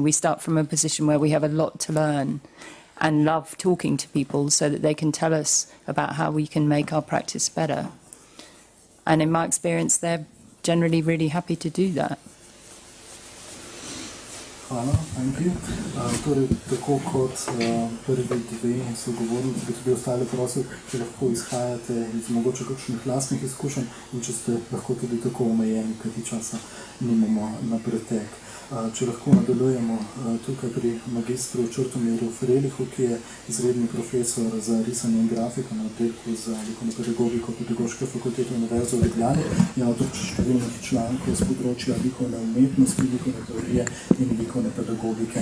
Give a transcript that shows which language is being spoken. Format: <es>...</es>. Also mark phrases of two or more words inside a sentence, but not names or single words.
<en>We start from a position where we have a lot to learn and love talking to people so that they can tell us about how we can make our practice better. And in my experience, they're generally really happy to do that. Hvala, thank you.</en> <sl>Torej, tako kot prvi dve sogovornici, bi tudi ostale prosil, če lahko izhajate iz mogoče kakšnih lastnih izkušenj in če ste lahko tudi tako omejeni, kajti časa nimamo na pretek. Če lahko nadaljujemo tukaj pri magistru Črtomiru Frelihu, ki je izredni profesor za risanje in grafiko na oddelku za likovno pedagogiko Pedagoške fakultete Univerze v Ljubljani, je avtor številnih člankov z področja likovne umetnosti, likovne teorije in likovne pedagogike.</sl>